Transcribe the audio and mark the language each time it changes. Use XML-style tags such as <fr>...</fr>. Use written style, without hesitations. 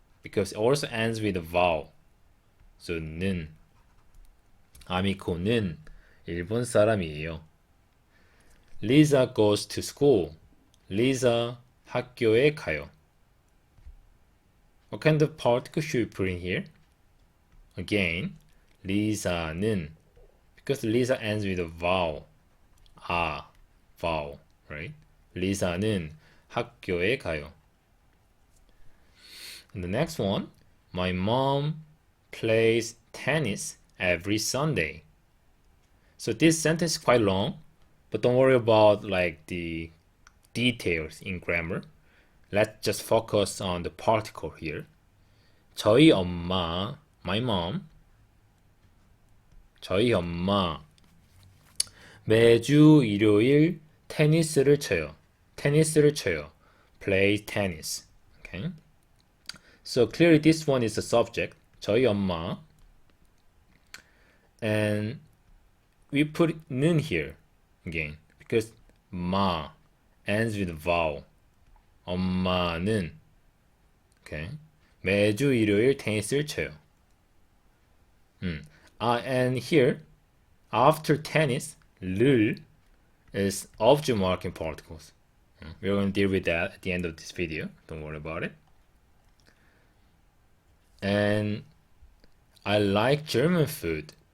<en>Because it also ends with a vowel. So 는.</en> <ko>아미코는 일본 사람이에요.</ko> <en>Lisa goes to school. Lisa</en> <ko>학교에 가요.</ko> <en>What kind of particle should we put in here? Again, Lisa는, because Lisa ends with a vowel. Vowel, right?</en> <ko>Lisa는 학교에 가요.</ko> <en>And the next one, my mom plays tennis every Sunday. So this sentence is quite long, but don't worry about like the details in grammar. Let's just focus on the particle here.</en> <ko>저희 엄마,</ko> <en>my mom,</en> <ko>저희 엄마 매주 일요일 테니스를 쳐요. 테니스를 쳐요.</ko> <en>Play tennis. Okay. So clearly this one is the subject.</en> <ko>저희 엄마.</ko> <en>And we put 는 here again because 마 ends with a vowel.</en> <ko>엄마는 okay. 매주 일요일 테니스를 쳐요.</ko> <en>And here after tennis, 를 is object marking particles. We're going to deal with that at the end of this video. Don't worry about it. And I like German food.</en>